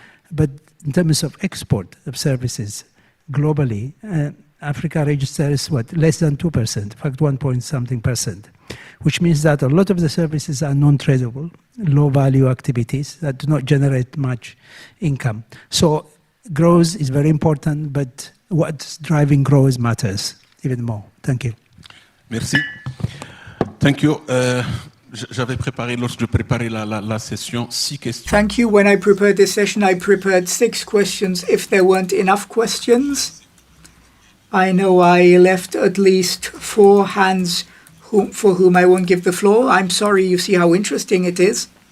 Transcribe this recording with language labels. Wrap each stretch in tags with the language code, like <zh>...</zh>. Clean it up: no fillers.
<en>But in terms of export of services globally, Africa registers, less than 2%, in fact, 1-point-something%, which means that a lot of the services are non-tradable, low-value activities that do not generate much income. So growth is very important, but what's driving growth matters even more. Thank you. Merci. Thank you.</en> <fr>J'avais préparé, lorsque je préparais la session, 6 questions.</fr> <en>Thank you. When I prepared this session, I prepared 6 questions. If there weren't enough questions, I know I left at least 4 hands for whom I won't give the floor. I'm sorry, you see how interesting it is.</en>